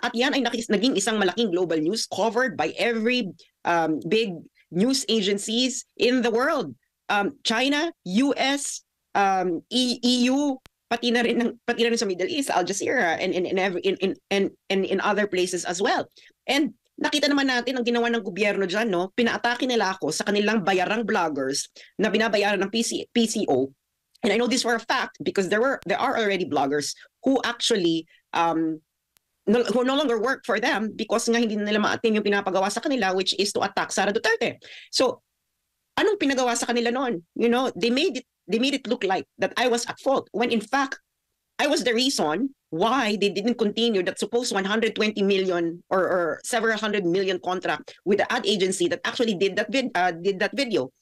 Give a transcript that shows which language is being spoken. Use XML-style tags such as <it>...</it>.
<tl>At yan ay naging isang malaking</tl> <en>global news covered by every big news agencies in the world. China, US, EU, pati na rin sa Middle East, Al Jazeera, and in other places as well.</en> <tl>And nakita naman natin ang ginawa ng gobyerno dyan, no? Pinaatake nila ako sa kanilang bayarang bloggers na binabayaran ng PCO.</tl> <en>And I know this for a fact because there are already bloggers who actually who no longer work for them because</en> <tl>nga hindi nila ma-attain yung pinapagawa sa kanila,</tl> <en>which is to attack Sara Duterte.</en> <tl>So, anong pinagawa sa kanila noon?</tl> <en>They made it look like that I was at fault when in fact I was the reason why they didn't continue that supposed 120 million or several hundred million contract with the ad agency that actually did that video.</en>